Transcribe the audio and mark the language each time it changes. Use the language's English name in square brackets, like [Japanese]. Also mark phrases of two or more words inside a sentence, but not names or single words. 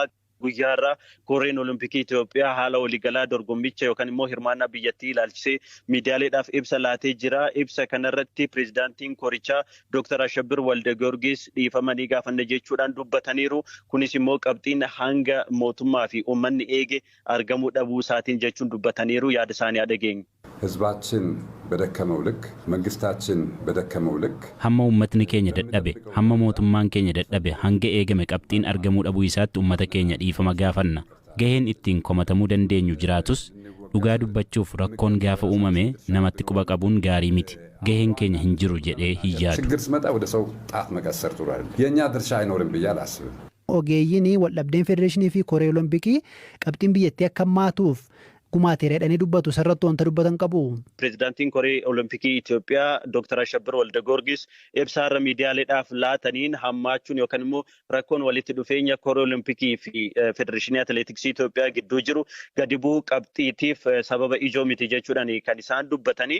[Oromo] Guyyaarraa koreen Olompikii Itoophiyaa haala waliigalaa dorgommicha yookaan immoo hirmaannaa biyyattii ilaalchisee miidiyaaleedhaaf ibsa laatee jira. Ibsa kanarratti pireezidaantiin korichaa Dr. Ashabbir Waldegiyoorgis dhiifamanii gaafanne jechuudhaan dubbataniiru. Kunis immoo qabxiin hanga mootummaa fi uummanni eege argamuu dhabuu isaatiin jechuun dubbataniiru. Yaada isaanii dhageenye. [Amharic] ህዝባችን በደከመው ልክ መንግስታችን በደከመው ልክ [Oromo] hamma uummatni keenya dadhabe hamma mootummaan keenya dadhabe hanga eegame qabxiin argamuu dhabuu isaatti uummata keenya dhiifama gaafanna. Gaheen ittiin komatamuu dandeenyu jiraatus dhugaa dubbachuuf rakkoon gaafa uumame namatti quba qabuun gaarii miti. Gaheen keenya hin jiru jedhee hin yaadu. [Amharic] ችግር ሲመጣ ወደ ሰው ጣት መቀሰር ጥሩ አይደለም። የኛ ድርሻ አይኖርም ብዬ አላስብም። [Oromo] Ogeeyyiin waldhabdeen federeeshinii fi koree olompikii qabxiin biyyattii akka hammaatuuf gumaateeradhanii dubbatu sarratti wanta dubbatan qabu. Pireezidaantiin koree Olompikii Itoophiyaa Dr. Ashabbir Waldegiyoorgis ibsaarra miidiyaaleedhaaf laataniin hammaachuun yookaan immoo rakkoon walitti dhufeenya koree Olompikii fi Federeeshinii Atileetiksii Itoophiyaa gidduu jiru gadi bu'uu qabxiitiif sababa ijoo miti jechuudhaan kan isaan dubbatanii.